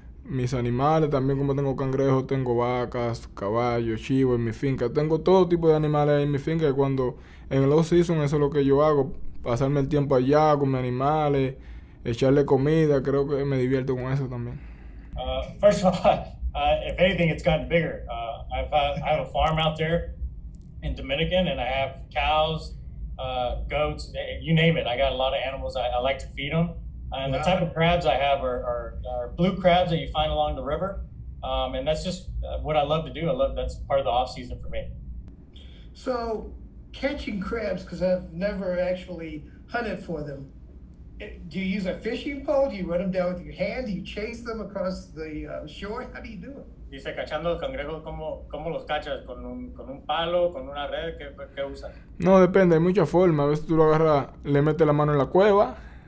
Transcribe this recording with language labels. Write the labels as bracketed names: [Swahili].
[Spanish] Mis animales, también como tengo cangrejos, tengo vacas, caballos, chivos en mi finca. Tengo todo tipo de animales en mi finca y cuando en el off-season eso es lo que yo hago. Pasarme el tiempo allá con mis animales, echarle comida, creo que me divierto con eso también. [English] First of all, if anything, it's gotten bigger. I have a farm out there in Dominican, and I have cows, goats, you name it. I got a lot of animals. I like to feed them. And the type of crabs I have are blue crabs that you find along the river. And that's just what I love to do. That's part of the off season for me. So catching crabs, because I've never actually hunted for them. Do you use a fishing pole? Do you run them down with your hand? Do you chase them across the shore? How do you do it? [Spanish] Dice, cachando los cangrejos, ¿cómo los cachas? ¿Con un palo? ¿Con una red? ¿Qué usas? No, depende, hay muchas formas. A veces tú lo agarras, le metes la mano en la cueva.